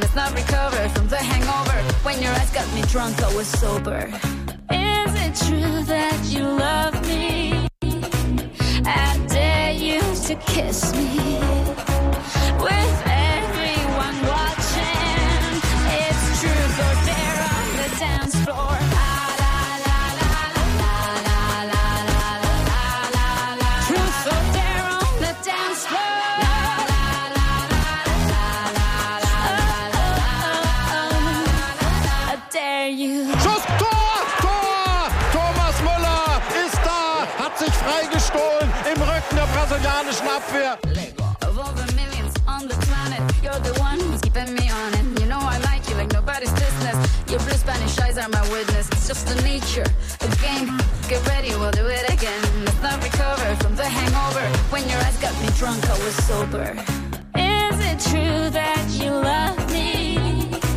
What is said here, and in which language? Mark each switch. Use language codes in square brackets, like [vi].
[en] Let's not recover from the hangover. When your eyes got me drunk, I was sober. Is it true that you love me? I dare you to kiss me. With everyone watching, it's truth or dare on the dance floor. La la la la la la la la la la la la. Truth or dare on the dance floor. La la la la la la la la la la la. I dare you. [de] Schuss, Tor, Tor! Thomas Müller ist da, hat sich freigestohlen im Rücken der brasilianischen Abwehr. [en] You're the one who's keeping me on it. You know I like you like nobody's business. Your blue Spanish eyes are my witness. It's just the nature, a game. Get ready, we'll do it again. Let's not recover from the hangover. When your eyes got me drunk, I was sober. Is it true that you love me?